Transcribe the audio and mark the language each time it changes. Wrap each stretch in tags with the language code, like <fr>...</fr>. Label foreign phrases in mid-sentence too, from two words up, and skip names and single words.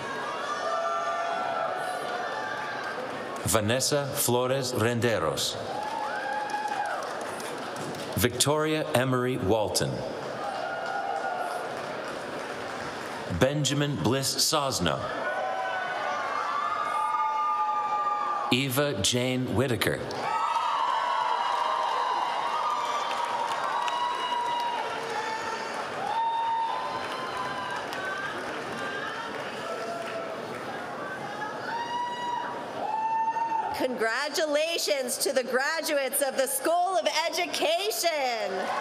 <en>Vanessa Flores Renderos. Victoria Emery Walton. Benjamin Bliss Sosno. Eva Jane Whitaker. Congratulations to the graduates of the School of Education.</en>